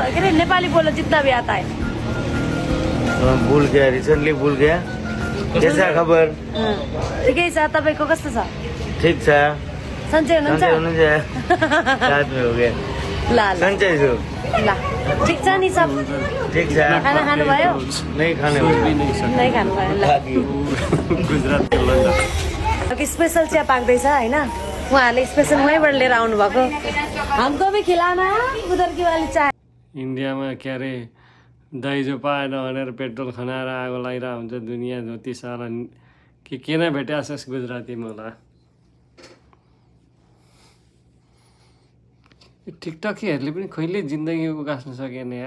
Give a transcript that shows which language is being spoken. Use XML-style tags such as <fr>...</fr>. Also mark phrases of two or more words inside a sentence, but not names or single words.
<hi>के अरे नेपाली बोलो जितना भी आता है। भूल गया, रिसेंटली भूल गया। कैसा खबर?</hi> <ne>ठिकै छ, तपाईको कस्तो छ? ठीक छ। सन्चै हुनुहुन्छ?</ne> <hi>रात में हो गया।</hi> <ne>ल ल सन्चै छु। ल ठीक छ नि सब? ठीक छ। खाना खानु भयो?</ne> <hi>नहीं खाने</hi> <ne>नै खानु भयो। ल गुजरातको लन्डन स्पेशल चिया पाक्दैछ हैन, उहाँहरूले स्पेशल वहीँबाट लिएर आउनु भएको।</ne> <hi>हमको भी खिलाना उधर की वाली चाय।</hi> <ne>इन्डियामा के अरे दाइजो पाएन भनेर पेट्रोल खनाएर आगो लगाइरहेको हुन्छ दुनियाँ जति सारा के नै भेट्या छस् गुजरातीमा होला। टिकटकीहरूले पनि कहिले जिन्दगी उकास्न सकेन यार।</ne>